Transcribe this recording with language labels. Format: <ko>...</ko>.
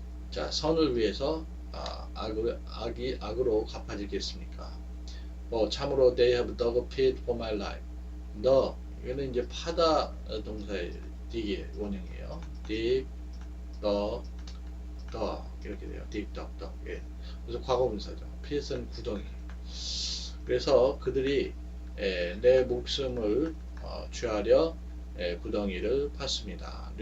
<ko>자, 선을 위해서 악이 악으로 갚아지겠습니까? 참으로</ko> <en>they have dug a pit for my life.</en> <ko>이거는 이제 파다 동사의 dig의 원형이에요. dig, dug, 이렇게 돼요. dig, dug. 예. 그래서 과거분사죠. pit은 구덩이. 그래서 그들이 내 목숨을 취하려 구덩이를 팠습니다.</ko>